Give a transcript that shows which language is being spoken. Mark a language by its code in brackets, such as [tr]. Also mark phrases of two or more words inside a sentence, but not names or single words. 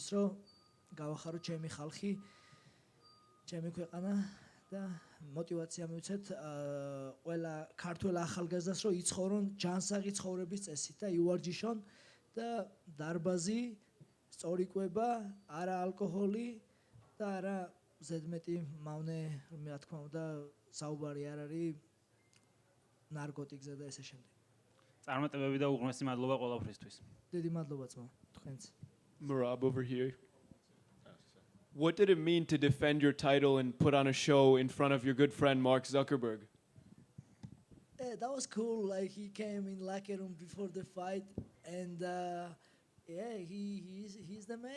[ka] რომ გავახარო ჩემი ხალხი, ჩემი ქვეყანა და мотивация მივცეთ ყველა ქართველ ახალგაზრდას რომ იცხოვრონ ჯანსაღი ცხოვრების წესით და იუარჯიშონ და დარბაზი, სწორი კვება, არა ალკოჰოლი და არა ზედმეტი მავნე, რა თქმა უნდა, საუბარი არ არის ნარკოტიკზე და ესე შემდეგ. წარმატებები და უღრმესი მადლობა ყველაფრისთვის. დიდი მადლობა ძმა, თქვენც. [en] Merab over here. What did it mean to defend your title and put on a show in front of your good friend Mark Zuckerberg? Yeah, that was cool. Like he came in locker room before the fight, and yeah, he's the man.